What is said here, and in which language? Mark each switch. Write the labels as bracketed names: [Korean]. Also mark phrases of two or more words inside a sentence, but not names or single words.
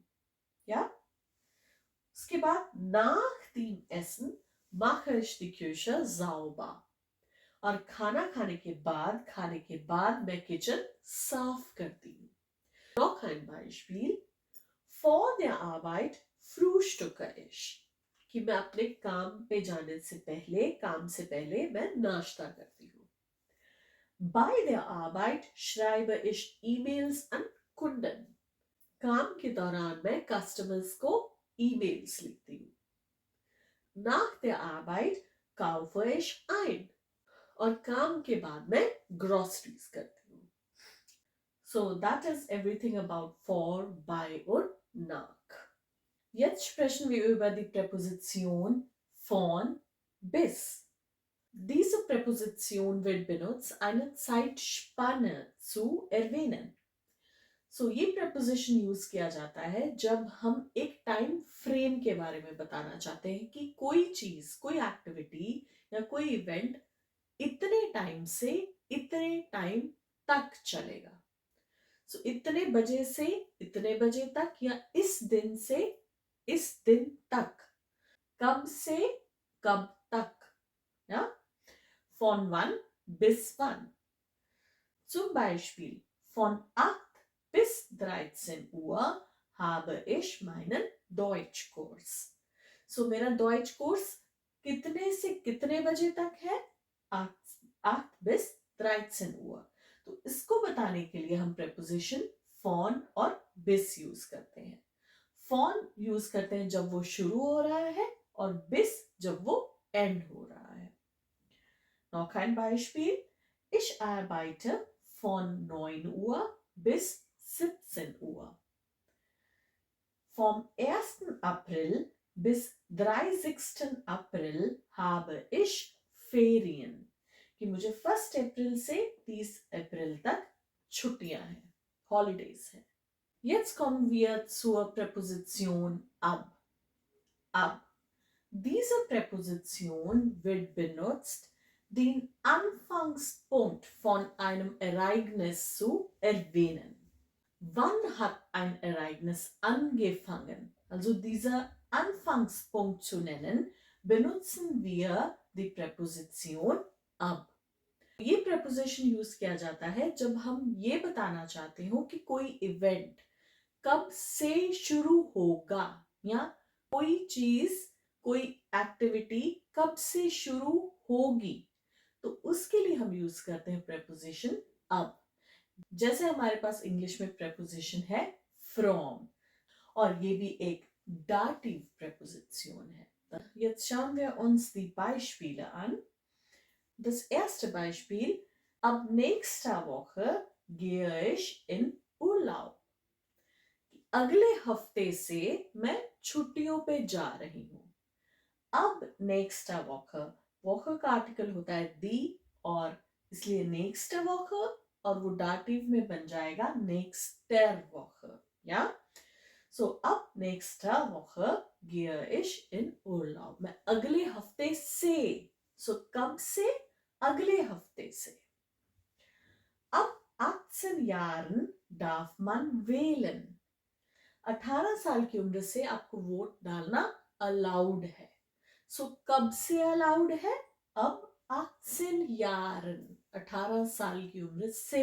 [Hindi] या उसके बाद [German] nach dem Essen mache ich die Küche sauber. [Hindi] और खाना खाने के बाद मैं किचन साफ करती हूँ. [German] Noch ein Beispiel. Vor der Arbeit frühstücke ich. [Hindi] कि मैं अपने काम पे जाने से पहले, काम से पहले मैं नाश्ता करती हूँ. [German] Bei der Arbeit schreibe ich E-Mails an Kunden. [Hindi] काम के दौरान मैं कस्टमर्स को ईमेल्स लिखती हूँ. [German] Nach der Arbeit kaufe ich ein. [Hindi] और काम के बाद मैं ग्रोसरीज करती हूँ. [English] So that is everything about for, by [German] und nach. Jetzt sprechen wir über die Präposition von bis. Diese Präposition wird benutzt, eine Zeitspanne zu erwähnen. [Hindi] So ये preposition यूज किया जाता है जब हम एक [English] time frame [Hindi] के बारे में बताना चाहते हैं कि कोई चीज, कोई एक्टिविटी या कोई इवेंट इतने टाइम से इतने टाइम तक चलेगा. सो इतने बजे से इतने बजे तक, या इस दिन से इस दिन तक. कब से कब तक. Ja? [German] Von wann bis wann. Zum Beispiel, von 8 bis 13 Uhr habe ich meinen Deutschkurs. [Hindi] So मेरा [German] Deutsch Kurs [Hindi] कितने से कितने बजे तक है? [German] 8 bis 13 Uhr. [Hindi] तो इसको बताने के लिए हम preposition von और bis यूज करते हैं. von यूज करते हैं जब वो शुरू हो रहा है, और bis जब वो end हो रहा है. [German] Noch ein Beispiel. Ich arbeite von 9 Uhr bis 17 Uhr. Vom 1. April bis 30. April habe ich Ferien. [Hindi] कि मुझे 1 अप्रैल से 30 अप्रैल तक छुट्टियां हैं, हॉलीडेज हैं. [German] Jetzt kommen wir zur Präposition ab. Ab. Diese Präposition wird benutzt, den Anfangspunkt von einem Ereignis zu erwähnen. Wann hat ein Ereignis angefangen? Also dieser Anfangspunkt zu nennen, benutzen wir die Präposition ab. [Hindi] ये preposition यूज किया जाता है जब हम ये बताना चाहते हो कि कोई इवेंट कब से शुरू होगा, या कोई चीज, कोई एक्टिविटी कब से शुरू होगी. तो उसके लिए हम यूज करते हैं preposition अब. जैसे हमारे पास इंग्लिश में preposition है from, और ये भी एक [English] dative preposition [Hindi] है. [German] Jetzt schauen wir uns die Beispiele an. Das erste Beispiel: Ab nächster Woche gehe ich in Urlaub. [Hindi] अगले हफ्ते से मैं छुट्टियों पे जा रही हूँ. अब [German] nächster Woche, [Hindi] Woche का आर्टिकल होता है दी, और इसलिए [German] nächste Woche, [Hindi] और वो डाटिव में बन जाएगा [German] nächster Woche. या सो अब nächster Woche gehe ich in Urlaub. [Hindi] मैं अगले हफ्ते से, सो कब से? अगले हफ्ते से. [German] Ab 18 Jahren darf man wählen. [Hindi] 18 साल की उम्र से आपको वोट डालना अलाउड है. सो कब से अलाउड है? [German] Ab 18 Jahren, [Hindi] 18 साल की उम्र से.